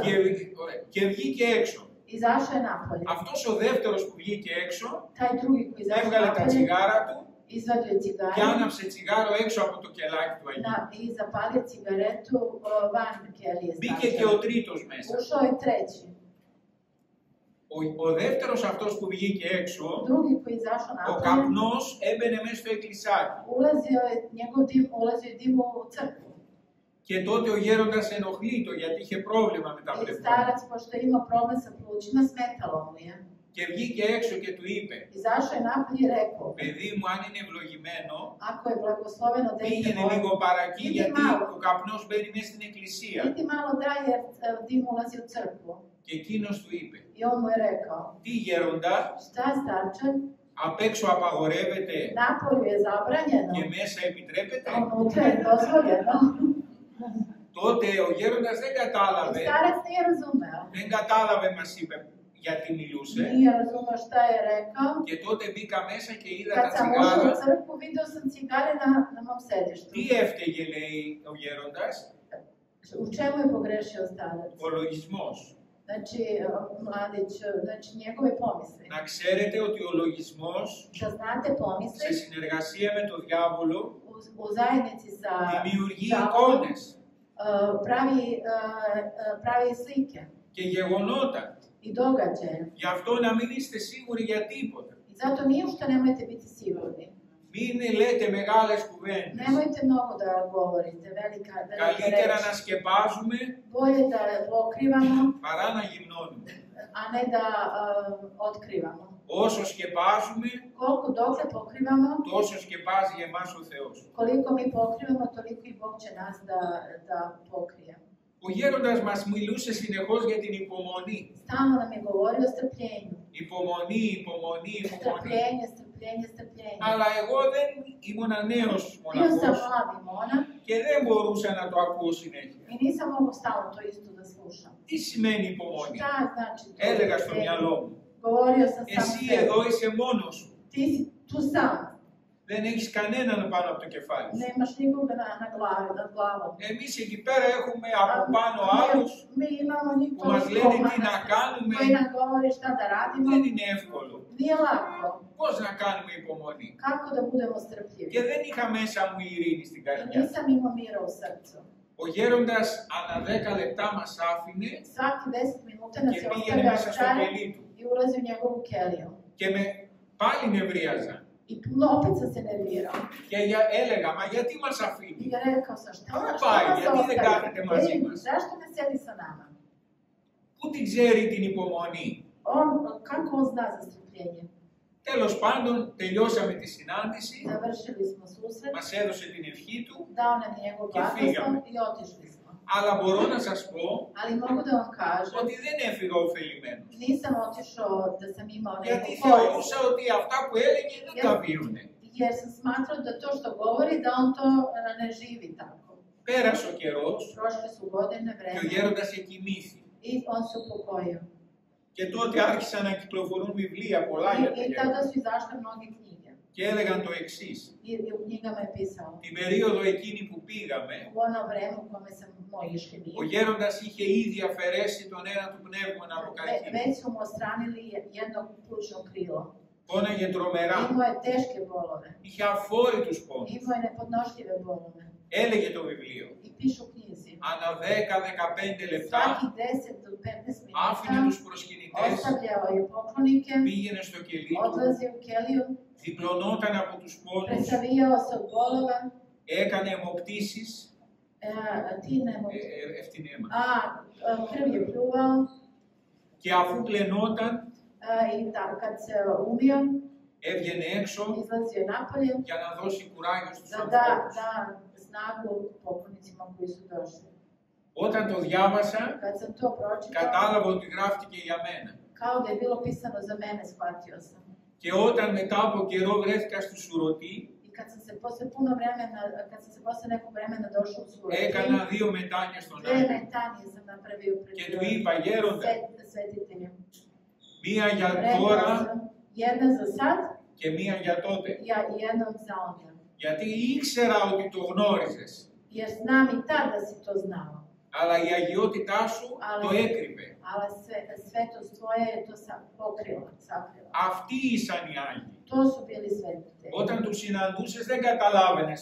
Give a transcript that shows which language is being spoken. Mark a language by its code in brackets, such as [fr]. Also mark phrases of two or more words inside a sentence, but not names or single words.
[el] Και βγήκε έξω. [sr] Izašao je napolje. [el] Αυτός ο δεύτερος που βγήκε έξω, [sr] Taj drugi koji izašao [el] έβγαλε τα [sr] napolje, [el] τσιγάρα του [sr] izvadio je [el] και [sr] cigare [el] άναψε τσιγάρο έξω από το κελάκι του Αγίου. [sr] i zapalio cigaretu van kelije [el] Μπήκε και [sr] starčeve. [el] ο τρίτος μέσα. [sr] Ušao je treći. [el] Ο δεύτερος αυτός που βγήκε έξω, [sr] Drugi koji je izašao [el] ο [sr] napolje, [el] καπνός έμπαινε μέσα στο εκκλησάκι. [sr] njegov dim ulazio je dim u crkvu. [el] Και τότε ο γέροντας ενοχλείτο γιατί είχε πρόβλημα με τα [sr] I [el] πνευμόνια. [sr] starac, pošto je imao problem sa plućima, smetalo mu je. [el] Και βγήκε έξω και του είπε, [sr] Izašao je napolje i rekao, [el] παιδί μου, αν είναι ευλογημένο, [sr] ako je blagosloveno dete [el] πήγαινε [sr] moje, [el] λίγο παρακεί [sr] Idi [el] γιατί [sr] malo. [el] ο καπνός μπαίνει μέσα στην εκκλησία. [sr] idi malo dalje jer dim ulazi u crkvu. [el] Και εκείνος του είπε, [sr] I on mu je rekao, [el] τι γέροντα, [sr] šta starče, [el] απ' έξω απαγορεύεται [sr] napolju je zabranjeno, [el] και μέσα επιτρέπεται. [sr] a unutra je dozvoljeno. [el] Τότε ο γέροντας δεν [sr] I [el] κατάλαβε, [sr] starac nije razumeo. [el] δεν κατάλαβε μας είπε γιατί μιλούσε. [sr] Nije razumeo šta je rekao. [el] Και τότε μπήκα μέσα και είδα [sr] Kad [el] τα [sr] sam ušao u [el] τσιγάρα. [sr] crkvu, video sam cigare na mom sedištu. [el] Τι έφταιγε, λέει ο γέροντας, [sr] U čemu je pogrešio starac? [el] ο λογισμός. [sr] Znači, mladić, znači njegove pomisli. [el] Να ξέρετε ότι ο λογισμός [sr] Da znate [el] σε [sr] pomisli, [el] συνεργασία με τον διάβολο [sr] u zajednici sa [el] δημιουργεί [sr] đavolom, [el] εικόνες [sr] pravi slike [el] και γεγονότα. [sr] i događaje. [el] Γι' αυτό να μην είστε σίγουροι για τίποτα. [sr] I zato ni u što nemojte biti sigurni. [el] Μην λέτε μεγάλες κουβέντες. [sr] Nemojte mnogo da govorite, velike [el] Καλύτερα να [sr] reči. [el] σκεπάζουμε [sr] Bolje da pokrivamo, [el] παρά να γυμνώνουμε. [sr] a ne da otkrivamo. [el] Όσο σκεπάζουμε, [sr] Koliko dokle pokrivamo, [el] τόσο σκεπάζει εμάς ο Θεός. [sr] koliko mi pokrivamo, toliko i Bog će nas da pokrije. [el] Ο γέροντας μας μιλούσε συνεχώς για την υπομονή. [sr] Stalno nam je govorio o strpljenju. [el] Υπομονή, υπομονή, υπομονή. [sr] Strpljenje, strpljenje. strpljenje. [el] Αλλά εγώ δεν ήμουν νέος [sr] Bio sam [el] μοναχός [sr] mladi monak [el] και δεν μπορούσα να το ακούω συνέχεια. [sr] i nisam mogao stalno to isto da slušam. [el] Τι σημαίνει υπομονή? [sr] Šta znači to? [el] Έλεγα στο μυαλό μου. [sr] Govorio sam sam [el] Εσύ [sr] sebi. [el] εδώ είσαι μόνος σου. [sr] Ti si tu sam. [el] Δεν έχεις κανέναν πάνω από το κεφάλι σου. [sr] Nemaš nikoga na glavi, nad glavom. [el] Εμείς εκεί πέρα έχουμε από πάνω άλλους [sr] Mi imamo njih [el] που μας λένε τι να κάνουμε. [sr] koji nam govori šta da radimo. [el] Δεν είναι εύκολο. [sr] Nije lako. [el] Πώς να κάνουμε υπομονή? [sr] Kako da budemo strpljivi? [el] Και δεν είχα μέσα μου ειρήνη στην [sr] I [el] καρδιά. [sr] nisam imao mira u srcu. [el] Ο γέροντας ανά 10 λεπτά μας άφηνε [sr] Svaki 10 minuta nas [el] και [sr] je [el] πήγαινε [sr] ostavljao [el] μέσα στο [sr] čaj [el] κελί του. [sr] i ulazi u njegovu keliju. [el] Και με πάλι νευρίαζα. [sr] I opet sam se nervirao. [el] Και έλεγα, μα γιατί μας αφήνει? [sr] I rekao sam, šta [el] Πάει, [sr] nas [el] γιατί δεν κάθεται μαζί [sr] ostavlja? [el] μας? [sr] Zašto ne sedi sa nama? [el] Πού την ξέρει την υπομονή? [sr] Kako on zna za strpljenje? [el] Τέλος πάντων, τελειώσαμε τη συνάντηση, [sr] Završili smo susret, [el] μας έδωσε την ευχή του, [sr] dao nam je njegov [el] Και φύγαμε. [sr] blagoslov i otišli smo. [el] αλλά μπορώ να σας πω [sr] Ali mogu da vam kažem, [el] ότι δεν έφυγα ωφελημένος. [sr] nisam otišao da sam imao [el] Γιατί [sr] neku korist. [el] θεωρούσα ότι αυτά που έλεγε δεν τα βίωνε. [sr] Jer sam smatrao da to što govori, da on to ne živi tako. [el] Πέρασε ο καιρός [sr] Prošle su godine, [el] και ο [sr] vremena [el] γέροντας εκοιμήθη. [sr] i on se upokojio. [el] Και τότε άρχισαν να κυκλοφορούν βιβλία πολλά για τον [sr] I [el] γέροντα. [sr] tada su izašle mnoge knjige. [el] Και έλεγαν το εξής. [sr] I u knjigama je pisao. [el] Την περίοδο εκείνη που πήγαμε, [sr] U ono vreme u kome smo išli mi, [el] ο γέροντας είχε ήδη αφαιρέσει τον ένα του πνεύμονα από καρκίνο. [sr] već su mu odstranili jedno plućno krilo. [el] Πόναγε τρομερά. [sr] Imao je teške bolove. [el] Είχε αφόρητους πόνους. [sr] Imao je nepodnošljive bolove. [el] Έλεγε το βιβλίο. [sr] I pišu u knjizi. [el] Ανά 10-15 λεπτά [sr] Svaki 10 do 15 [el] άφηνε [sr] minuta [el] τους προσκυνητές, [sr] ostavljao je poklonike, [el] πήγαινε στο κελί του, [sr] odlazio u keliju, [el] διπλωνόταν από τους πόνους, [sr] presavijao se od bolova, [el] έκανε αιμοπτήσεις, [sr] ti ne mogu. ευθυνέμα. Krv je pljuvao [el] Και αφού πλενόταν, [sr] i kad se umio, [el] έβγαινε έξω [sr] izlazio napolje [el] για να δώσει κουράγιο στους [sr] da [el] ανθρώπους. [sr] da snagu poklonicima koji su došli. [el] Όταν το διάβασα, [sr] Kad sam to pročitao, [el] κατάλαβα ότι γράφτηκε για μένα. [sr] kao da je bilo pisano za mene, shvatio sam. [el] Και όταν μετά από καιρό βρέθηκα στη Σουρωτή, [sr] I kad sam se posle nekog vremena došao u Surati, [el] έκανα 2 μετάνια στον [sr] 2 [el] Άγιο. [sr] metanije sam napravio pred [el] Και του είπα, γέροντα, [sr] svetiteljem. [el] μία για [sr] Rekao [el] τώρα [sr] sam, jedna za sad, [el] και μία για τότε. [sr] i jednom za onda. [el] Γιατί ήξερα ότι το γνώριζες, [sr] Jer znam i tad da si to znao. [el] αλλά η αγιότητά σου το έκρυβε. [sr] Ali svetost tvoja je to pokrila, sakrila. [el] Αυτοί ήσαν οι Άγιοι. [sr] To su bili svetitelji. [el] Όταν τους συναντούσες δεν καταλάβαινες.